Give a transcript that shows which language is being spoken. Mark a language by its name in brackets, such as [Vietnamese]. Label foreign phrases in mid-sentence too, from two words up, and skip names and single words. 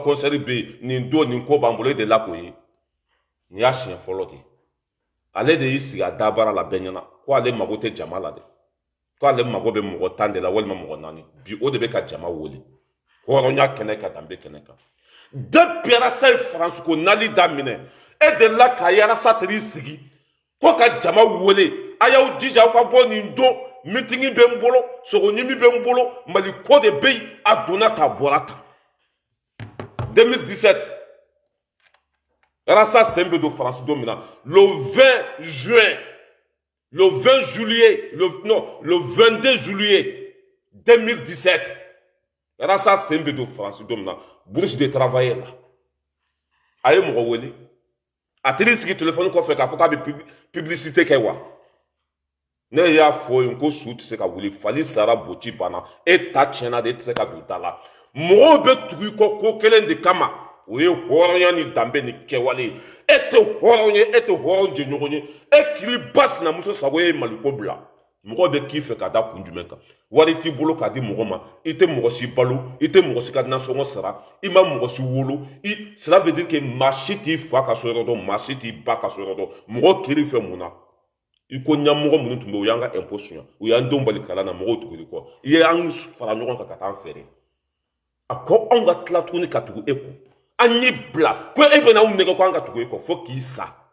[Bambara] concert bɛ yen nin don nin ko b'an bolo e delila k'o ye nin y'a siɲɛ fɔlɔ de ye ale de y'i sigi a da baara la bɛɛ ɲɛna ko ale mago tɛ jama la dɛ ko ale mago bɛ mɔgɔ 10 de la walima mɔgɔ 4 bi o de bɛ ka jama wele hɔrɔnya kɛnɛ kan danbe kɛnɛ kan depuis Rasta ye France ko nali daminɛ e delila k'a ye Rasta tɛr'i sigi ko ka jama wele a y'aw jija aw ka bɔ nin don meeting bɛ n bolo sogo ɲimi bɛ n bolo Maliko de bɛ yen a donna ta a bɔra ta 2017 Rasta sen bɛ don France don min na [French] le 20 juin le 20 juillet le 22 juillet 2017 [Bambara] Rasta sen bɛ don France don min na [French] bourse de travail [Bambara] la a ye mɔgɔ wele a tɛr'i sigi téléphone kɔfɛ k'a fɔ k'a bɛ publicité kɛ wa ne y'a fɔ yen ko su tɛ se ka wuli fali sara boci banna e ta tiɲɛna de e tɛ se ka don da la mɔgɔw bɛ tugu i kɔ ko kelen de kama o ye hɔrɔnya ni danbe ni kɛwale ye e tɛ hɔrɔn ye e tɛ hɔrɔn jɛɲɔgɔn ye e kiri ba sinamuso sago ye Maliko bila mɔgɔw bɛ k'i fɛ ka da kun jumɛn kan wari t'i bolo k'a di mɔgɔ ma i tɛ mɔgɔ si balo i tɛ mɔgɔ si ka nasɔngɔ sara i ma mɔgɔ si wolo [French] cela veut dire que [Bambara] maa si t'i fa ka so yɔrɔ dɔn maa si t'i ba ka so yɔrɔ dɔn mɔgɔ kiri fɛ mun na i ko ɲɛmɔgɔ minnu tun bɛ yen u y'an ka impôt suɲɛ u y'an denw bali kalan na mɔgɔw tuguli kɔ i ye an fara ɲɔgɔn kan ka taa an fɛɛrɛ a ko anw ka tila tuguni ka tugu e kɔ an y'i bila ko e bɛna anw nɛgɛ ko an ka tugu e kɔ fo k'i sa